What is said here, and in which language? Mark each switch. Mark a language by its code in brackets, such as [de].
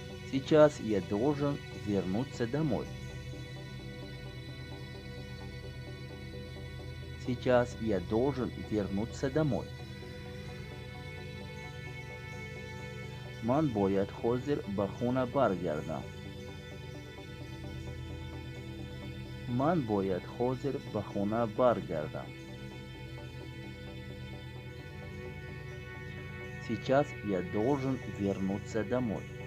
[ru] Сейчас я должен вернуться домой. Сейчас я должен вернуться домой. [tg] Ман бояд ҳозир ба хона баргардам. Ман бояд ҳозир ба хона баргардам. [ru] Сейчас я должен вернуться домой.